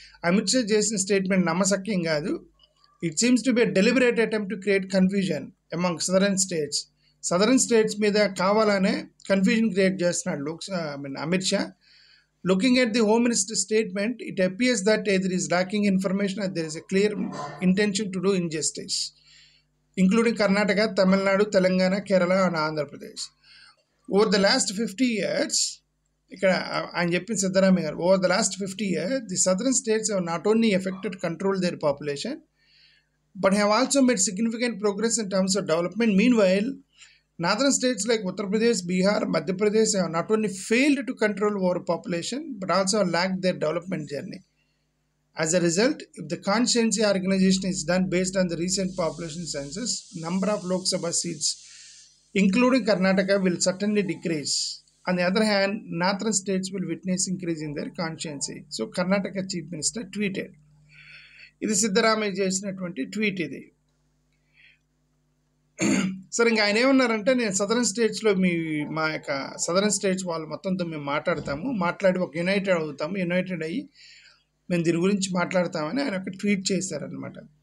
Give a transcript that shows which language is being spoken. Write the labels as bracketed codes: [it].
[te] అమిత్ షా చేసిన స్టేట్మెంట్ నమ్మశక్యం కాదు. [en] It seems to be deliberate attempt to create confusion among southern states. [te] Southern states మీద కావాలనే confusion create చేస్తున్నాడు Amit Shah. [en] Looking at the Home Minister's statement, it appears that either is lacking information or there is a clear intention to do injustice, including Karnataka, Tamil Nadu, Telangana, Kerala and Andhra Pradesh. Over the last 50 years, over the last 50 years, the southern states have not only affected control their population, but have also made significant progress in terms of development. Meanwhile, northern states like Uttar Pradesh, Bihar, Madhya Pradesh have not only failed to control overpopulation, but also lacked their development journey. As a result, if the constituency organization is done based on the recent population census, number of Lok Sabha seats, including Karnataka, will certainly decrease. On the other hand, northern states will witness increase in their constituency. So, Karnataka Chief Minister tweeted. [te] ఇది సిద్ధరామయ్య చేసినటువంటి tweet ఇది. సరే, ఇంకా ఆయన ఏమన్నారంటే, నేను southern స్టేట్స్లో మా యొక్క సదరన్ స్టేట్స్ వాళ్ళు మొత్తంతో మేము మాట్లాడి ఒక యునైటెడ్ అయ్యి మేము దీని గురించి మాట్లాడతామని ఆయన ఒక ట్వీట్ చేశారనమాట.